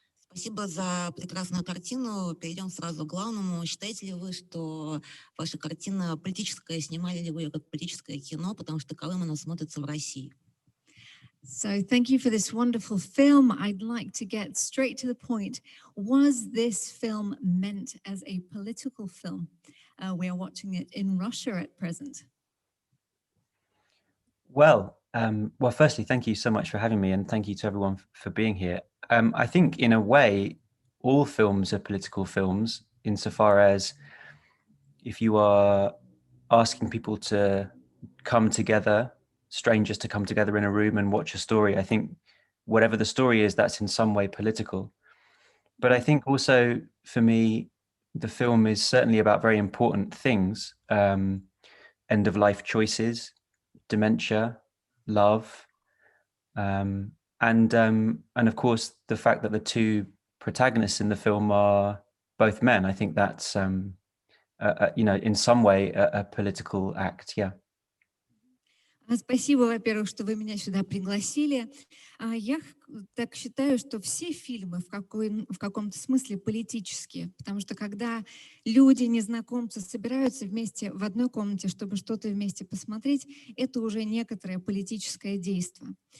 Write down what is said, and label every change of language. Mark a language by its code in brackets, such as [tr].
[ru] Спасибо за прекрасную картину. Перейдем сразу к главному. Считаете ли вы, что ваша картина политическая? Снимали ли вы ее как политическое кино? Потому что таковым оно смотрится в России. [en] So thank you for this wonderful film. I'd like to get straight to the point. Was this film meant as a political film? We are watching it in Russia at present. Well, firstly, thank you so much for having me, and thank you to everyone for being here. I think, in a way, all films are political films, insofar as if you are asking people to come together, strangers to come together in a room and watch a story, I think whatever the story is, that's in some way political. But I think also, for me, the film is certainly about very important things, end-of-life choices, dementia, love, and of course the fact that the two protagonists in the film are both men. I think that's in some way a political act. Yeah. [ru] Спасибо, во-первых, что вы меня сюда пригласили. Я так считаю, что все фильмы в каком-то смысле политические, потому что когда люди, незнакомцы, собираются вместе в одной комнате, чтобы что-то вместе посмотреть, это уже некоторое политическое действие.